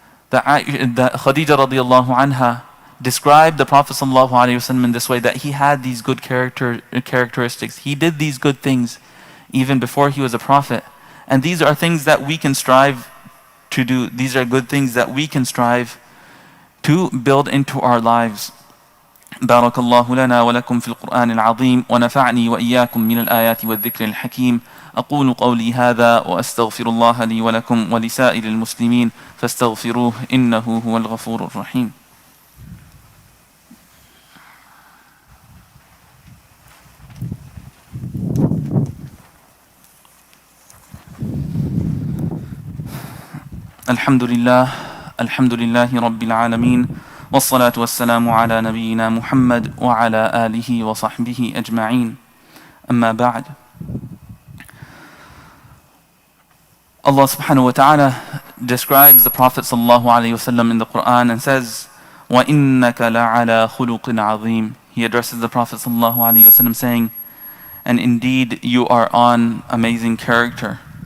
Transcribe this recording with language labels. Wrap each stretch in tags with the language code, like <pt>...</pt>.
<en>That Khadija radiallahu anha described the Prophet ﷺ in this way, that he had these good characteristics. He did these good things even before he was a prophet. And these are things that we can strive to do. These are good things that we can strive to build into our lives.</en> <ar>بارك الله لنا ولكم في القرآن العظيم ونفعني وإياكم من الآيات والذكر الحكيم. أقول قولي هذا وأستغفر الله لي ولكم ولسائر المسلمين فاستغفروه إنه هو الغفور الرحيم. الحمد لله رب العالمين والصلاة والسلام على نبينا محمد وعلى آله وصحبه أجمعين. أما بعد.</ar> <en>Allah subhanahu wa ta'ala describes the Prophet sallallahu alayhi wasallam in the Quran and says,</en> <ar>وَإِنَّكَ لَعَلَى خُلُقٍ عَظِيمٍ.</ar> <en>He addresses the Prophet sallallahu alayhi wasallam saying, and indeed you are on amazing character.</en>